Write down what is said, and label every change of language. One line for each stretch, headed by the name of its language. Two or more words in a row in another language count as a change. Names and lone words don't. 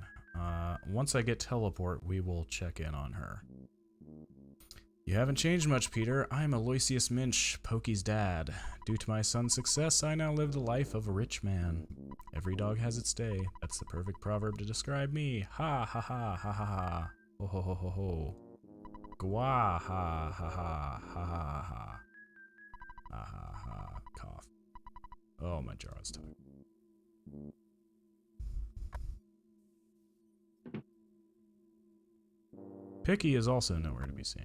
English: Once I get teleport, we will check in on her. You haven't changed much, Peter. I'm Aloysius Minch, Pokey's dad. Due to my son's success, I now live the life of a rich man. Every dog has its day. That's the perfect proverb to describe me. Ha ha ha ha ha ha. Ho ho ho ho ho. Gwa ha ha ha ha ha ha. Ha ha ha. Cough. Oh, my jaw is tight. Picky is also nowhere to be seen.